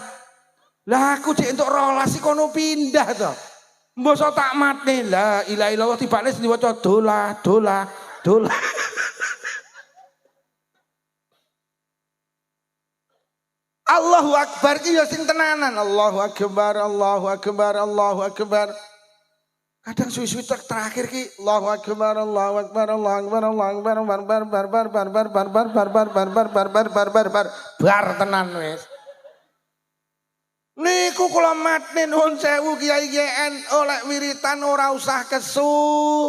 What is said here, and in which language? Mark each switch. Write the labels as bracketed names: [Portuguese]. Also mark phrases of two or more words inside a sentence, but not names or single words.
[Javanese] Lah aku cek entuk rolas iki kono pindah to. Mbok tak matne [Arabic] لا إله إلا الله [Javanese] tibane diwaca dolah. [Arabic] الله أكبر [Javanese] ki ya sing tenanan. [Arabic] الله أكبر، الله أكبر، الله أكبر. [Javanese] Kadang suwi-suwi terakhir ki [Arabic] الله أكبر، الله أكبر، الله أكبر، الله أكبر, [Javanese] bar tenan wis. Niku kula matne nuwun sewu Kiai NU lek wiritan ora usah kesu.